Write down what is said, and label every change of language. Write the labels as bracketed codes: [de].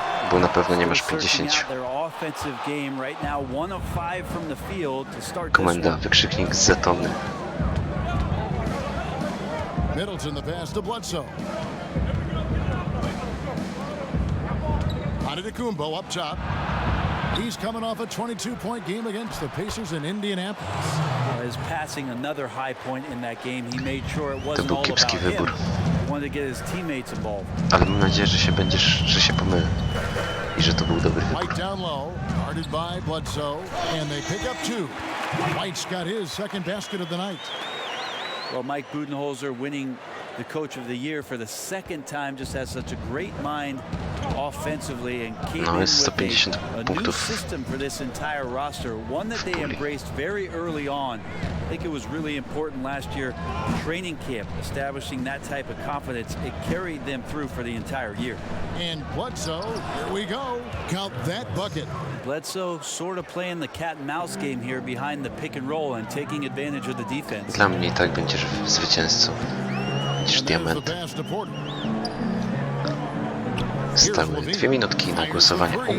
[pl] Bo na pewno nie masz 50. Komenda, wykrzyknik z żetony. [en] Middleton the pass to Bledsoe. Antetokounmpo up top. He's coming off a 22-point game against the Pacers in Indianapolis. Is passing another high point in that game. He made sure it wasn't all about him. He wanted to get his teammates involved. [pl] Ale mam nadzieję, że się pomylę i że to był dobry wybór. [en] White down low, guarded by Bledsoe, and they pick up 2. White's got his second basket of the night. Well, Mike Budenholzer winning the Coach of the Year for the second time, just has such a great mind offensively and came in with a new system for this entire roster, one that they embraced very early on. I think it was really important last year, training camp, establishing that type of confidence. It carried them through for the entire year. And Bledsoe, here we go. Count that bucket. Bledsoe sort of playing the cat and mouse game here behind the pick and roll and taking advantage of the defense. [pl] Dla mnie i tak będziesz zwycięzcą niż diament. Stały 2 minutki na głosowanie.